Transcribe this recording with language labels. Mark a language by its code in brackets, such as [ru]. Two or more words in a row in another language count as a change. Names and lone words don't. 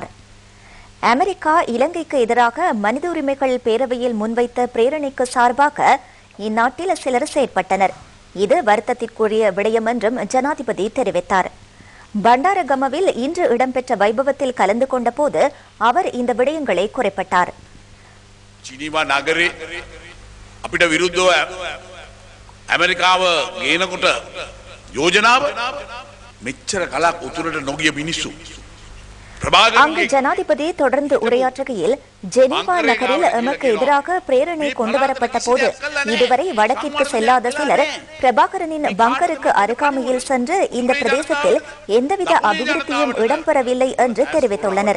[ta] அமெரிக்கா இலங்கைக்கு எதிராக மனித உரிமைகள் பேரவையில் முன்வைத்த பிரேரணைக்கு சார்பாக இந்நாட்டில் சிலர் செயற்பட்டனர். இது வருத்தத்திற்குரிய விடயம் என்றும் ஜனாதிபதி தெரிவித்தார். பண்டாரகமவில் இன்று இடம்பெற்ற வைபவத்தில் கலந்து கொண்ட போது அவர் இந்த விடயங்களை குறிப்பிட்டார். [si] ජිනීවා නගරේ අපිට විරුද්ධව ඇමරිකාව ගේනකොට යෝජනාව මෙච්චර කලක් උතුරට නොගිය මිනිස්සු [ta] அங்கு ஜனாதிபதி தொடர்ந்து உரையாற்றுகையில், ஜெனீவா நகரில் எமக்கு எதிராக பிரேரணை கொண்டுவரப்பட்ட போது இதுவரை வடக்கிற்கு செல்லாத சிலர் பிரபாகரனின் பங்கருக்கு அருகாமையில் சென்று இந்த பிரதேசத்தில் எந்தவித அபிவிருத்தியும் இடம்பெறவில்லை என்று தெரிவித்துள்ளனர்.